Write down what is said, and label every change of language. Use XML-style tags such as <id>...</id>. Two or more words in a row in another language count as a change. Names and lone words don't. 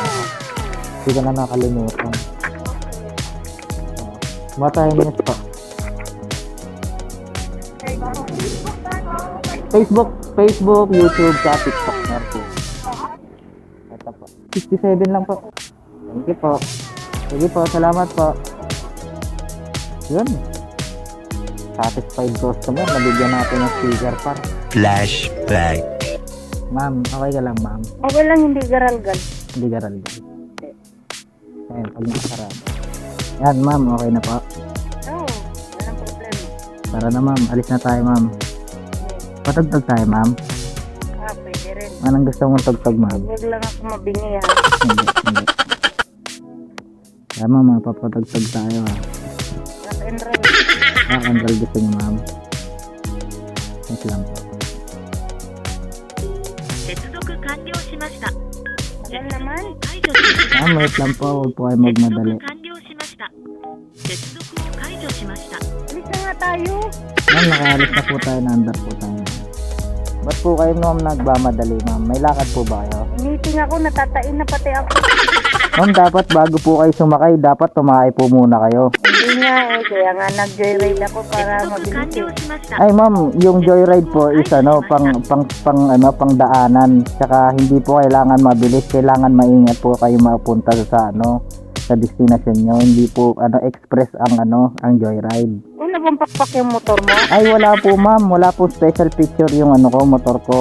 <tl>Hindi ka na nakalimutan. Matahimik po. Facebook, YouTube, sa TikTok na po. Ito po. 67 lang po. Thank you po. Sige po, salamat po. Yun.</tl> <en>Satisfied customer.</en> <tl>Nabigyan natin ng sticker pa. Flashback. Ma'am, okay ka lang ma'am. Okay lang, hindi garalgal. Hindi garal ba? Ayan, pag nakasarado. Yan ma'am, okay na po. Oo, walang problema. Tara na ma'am, alis na tayo ma'am. Patagtag tayo ma'am. Ah, pwede rin. Anong gusto mong tagtag ma'am? Huwag lang ako mabingi ha. Hindi. Kaya ma'am, papatagtag tayo ha.</tl> <en>Rock and roll.</en> <tl>Andal gusto niyo ma'am. Wait lang po.</tl> <ja>接続完了しました。</ja> <tl>Tagal naman.</tl> <ja>解除しました。</ja> <tl>Ma'am, wait lang po, huwag po kayo</tl> <ja>接続</ja> <tl>magmadali.</tl> <ja>完了しました。接続を解除しました。</ja> <tl>Alis na nga tayo. Ma'am, nakaalis na po tayo, nandar po tayo. Ba't po kayo ma'am nagmamadali ma'am? May lakad po ba kayo? Meeting ako, natatain na pati ako. Ma'am, dapat bago po kayo sumakay, dapat tumakay po muna kayo. Hindi nga eh, kaya nga nag-joyride ako</tl> <ja>接</ja> <tl>para</tl> <ja>続完</ja> <tl>mabilis</tl> <ja>了</ja> <tl>eh.</tl> <ja>しました。</ja> <tl>Ay ma'am, yung joyride po is pang daanan. Tsaka hindi po kailangan mabilis, kailangan maingat po kayo mapunta sa destination nyo. Hindi po express ang joyride. Wala bang pakpak yung motor mo? Ay wala po ma'am, wala po</tl> <en>special picture</en> <tl>yung motor ko.</tl>